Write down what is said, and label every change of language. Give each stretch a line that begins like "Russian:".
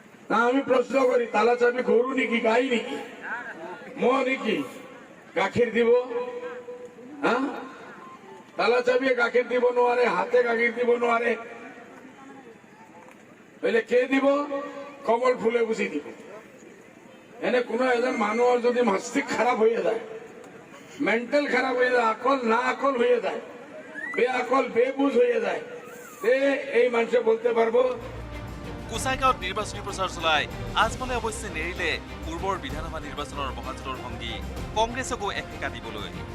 Assamese: না আমি প্ৰশ্ন কৰি, তালা চাবি গৰু নেকি, গাই নেকি, মহ নেকি গাখীৰ দিব? হা, তালা চাবিয়ে গাখীৰ দিব নোৱাৰে, হাতে গাখীৰ দিব নোৱাৰে, বলে কে দিব? কমল ফুলে বুজি দিব। এনে কোনো এজন মানুহৰ
Bangla: যদি মস্তিষ্ক খারাপ হয়ে যায়, মেন্টাল খারাপ হয়ে যায়, আকল না আকল হয়ে যায়, বেআকল বেবুজ হয়ে যায়, এই মানুষে বলতে পারবো।
Assamese: গোসাইগাঁৱত নিৰ্বাচনী প্ৰচাৰ চলাই আজমলে অৱশ্যে নেৰিলে পূৰ্বৰ বিধানসভা নিৰ্বাচনৰ মহাজোঁটৰ ভংগী কংগ্ৰেছকো একেকা দিবলৈ।